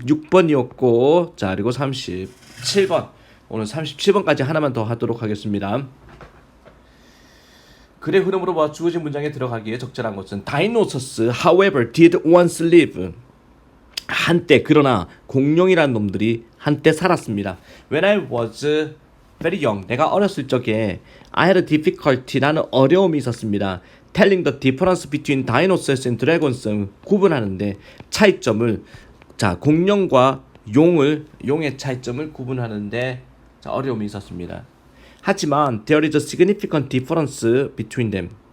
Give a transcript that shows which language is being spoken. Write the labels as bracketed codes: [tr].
[ko] 36번이었고 그리고 37번 오늘 37번까지 하나만 더 하도록 하겠습니다. 글의 흐름으로 주어진 문장에 들어가기에 적절한 것은 [en] Dinosaurs, however, did once live. [ko] 한때 그러나 공룡이라는 놈들이 한때 살았습니다. [en] When I was very young, [ko] 내가 어렸을 적에 [en] I had a difficulty, [ko] 나는 어려움이 있었습니다. [en] Telling the difference between dinosaurs and dragons, [ko] 구분하는데 차이점을 공룡과 용의 차이점을 구분하는데 어려움이 있었습니다. 하지만 [en] there is a significant difference between them.